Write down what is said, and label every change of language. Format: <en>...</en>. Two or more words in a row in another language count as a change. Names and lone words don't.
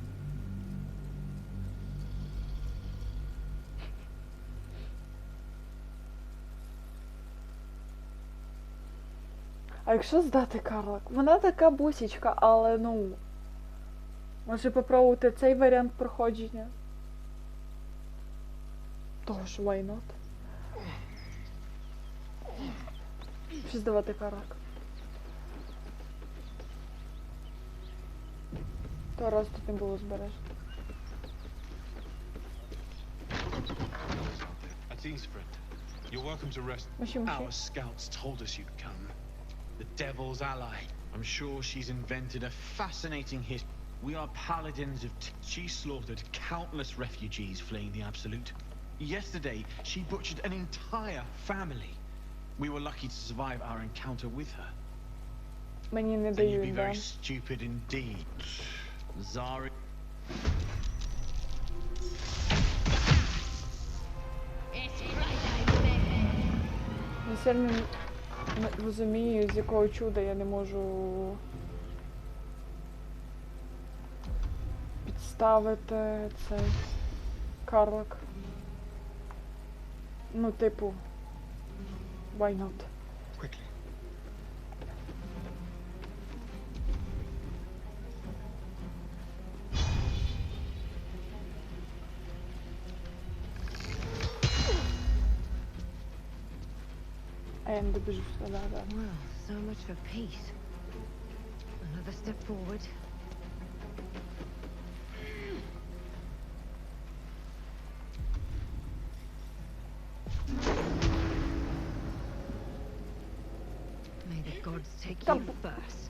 <uk>А якщо здати Карлак? Вона така бусічка, але ну... Може попробувати цей варіант проходження? Того ж,</uk> <en>why not?</en> <uk>Що здавати Карлак? То раз тут не було збережено.</uk> <en>You're welcome to rest. Our scouts told us you'd come. The devil's ally. I'm sure she's invented a fascinating history. We are paladins of She slaughtered countless refugees fleeing the Absolute. Yesterday, she butchered an entire family. We were lucky to survive our encounter with her.</en> <uk>Мені не</uk> <en>Then you'd be</en> <uk>дають,</uk> <en>very</en> <uk>да?</uk> <en>stupid indeed. Zari.</en> <uk>Я сильно не розумію, з якого чуда я не можу підставити цей Карлак. Ну, типу,</uk> <en>why not? Quickly.</en> <uk>А я не добіжу сюди, да.</uk> <en>Well, so much for peace. Another step forward. May the gods take you first.</en>